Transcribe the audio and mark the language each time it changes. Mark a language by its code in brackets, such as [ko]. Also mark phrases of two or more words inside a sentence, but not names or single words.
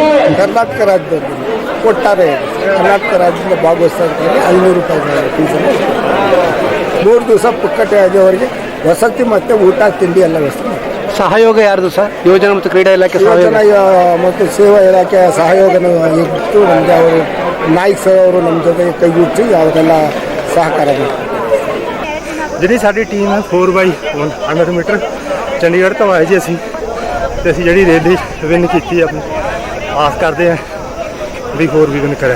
[kn] ಒಟ್ಟಾರೆ ಕರ್ನಾಟಕ ರಾಜ್ಯದಿಂದ ಭಾಗವಹಿಸೋರಿಗೆ 500 ರೂಪಾಯಿ ಫೀಸನ್ನು 3 ದಿವಸ ಪುಕ್ಕಟೆಯಾಗಿ ಅವರಿಗೆ ವಸತಿ ಮತ್ತು ಊಟ ತಿಂಡಿ ಎಲ್ಲ ವ್ಯವಸ್ಥೆ ಮಾಡ್ತೀವಿ. ಸಹಯೋಗ ಯಾರ್ದು ಸರ್? ಯೋಜನೆ ಮತ್ತು ಕ್ರೀಡಾ ಇಲಾಖೆ ಯೋಜನಾ ಮತ್ತು ಸೇವಾ ಇಲಾಖೆ ಸಹಯೋಗನ ಇತ್ತು. ನಮಗೆ ಅವರು ನಾಯ್ಕ್ ಸರ್ ಅವರು ನಮ್ಮ ಜೊತೆಗೆ ಕೈಗೂಡಿಸಿ ಅವರೆಲ್ಲ ಸಹಕಾರ ಮಾಡ್ತಾರೆ. [pa] ਜਿਹੜੀ ਸਾਡੀ ਟੀਮ ਹੈ 4x100 ਮੀਟਰ ਚੰਡੀਗੜ੍ਹ ਤੋਂ ਆਏ ਜੀ ਅਸੀਂ, ਤੇ ਅਸੀਂ ਜਿਹੜੀ ਰੈਲੀ ਵਿਨ ਕੀਤੀ ਆਪਣੀ, ਆਸ ਕਰਦੇ ਹਾਂ ਵੀ ਹੋਰ ਵੀ ਵਿਨ ਕਰੇ।